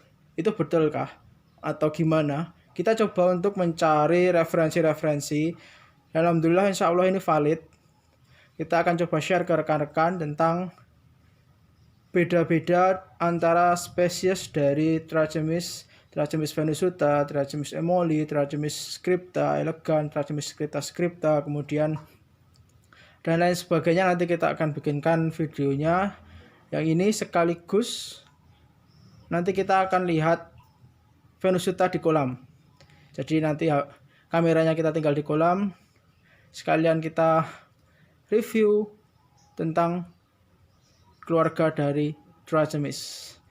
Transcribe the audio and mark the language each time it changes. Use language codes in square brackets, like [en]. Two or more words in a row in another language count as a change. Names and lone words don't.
[id] Itu betulkah atau gimana? Kita coba untuk mencari referensi-referensi. [ar] الحمد لله إن شاء الله [id] ini valid. Kita akan coba share ke rekan-rekan tentang beda-beda antara spesies dari Trachemis venusuta, Trachemis emoli, Trachemis scripta elegan, Trachemis scripta, kemudian dan lain sebagainya. Nanti kita akan bikinkan videonya. Yang ini sekaligus nanti kita akan lihat venusuta di kolam. Jadi nanti kameranya kita tinggal di kolam, sekalian kita review tentang keluarga dari Trachemis.